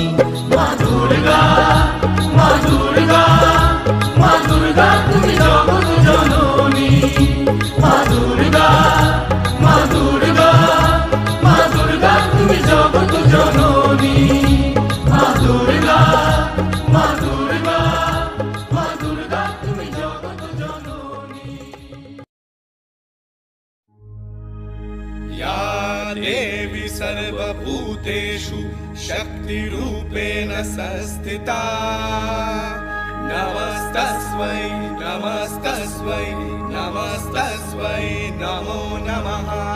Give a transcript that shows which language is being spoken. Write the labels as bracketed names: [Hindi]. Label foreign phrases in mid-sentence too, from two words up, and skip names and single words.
[Bangla] মা দুর্গা, মা দুর্গা, মা দুর্গা তুমি জগৎ জননী। মা দুর্গা, মা দুর্গা, মা দুর্গা তুমি জগৎ জননী। মা দুর্গা, মা দুর্গা, মা দুর্গা তুমি জগৎ জননী। [Sanskrit] या देवी सर्वभूतेषु शक्तिरूपेण संस्थिता। नमस्तस्मै, नमस्तस्मै, नमस्तस्मै नमो नमः।